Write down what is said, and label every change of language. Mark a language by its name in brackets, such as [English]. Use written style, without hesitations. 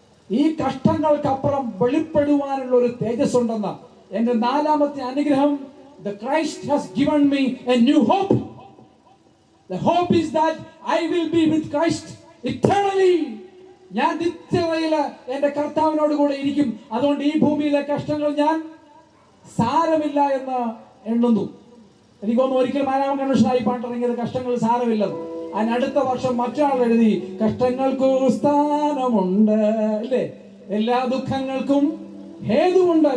[Malayalam] ഈ കഷ്ടങ്ങൾക്കപ്പുറം വെളിപ്പെടുവാനുള്ള ഒരു തേജസ് ഉണ്ടെന്ന്. എന്റെ 4ാമത്തെ അനുഗ്രഹം, [English] the Christ has given me a new hope. The hope is that I will be with Christ eternally. [Malayalam] ഞാൻ നിത്യതയില് എന്റെ കർത്താവിനോട് കൂടെ ഇരിക്കും. അതുകൊണ്ട് ഈ ഭൂമിയിലെ കഷ്ടങ്ങൾ ഞാൻ സാരമില്ല എന്ന് എണ്ണുന്നു. എനിക്കൊന്നും ഒരിക്കലും 4ാം കൺവെൻഷനായി പാട്ടിറങ്ങിയത് കഷ്ടങ്ങൾ സാരമില്ലെന്ന്. അതിനടുത്ത വർഷം മറ്റൊരാൾ എഴുതി കഷ്ടങ്ങൾക്ക് സ്ഥാനമുണ്ട്, ഇല്ലേ, എല്ലാ ദുഃഖങ്ങൾക്കും ഹേതുവുണ്ട്.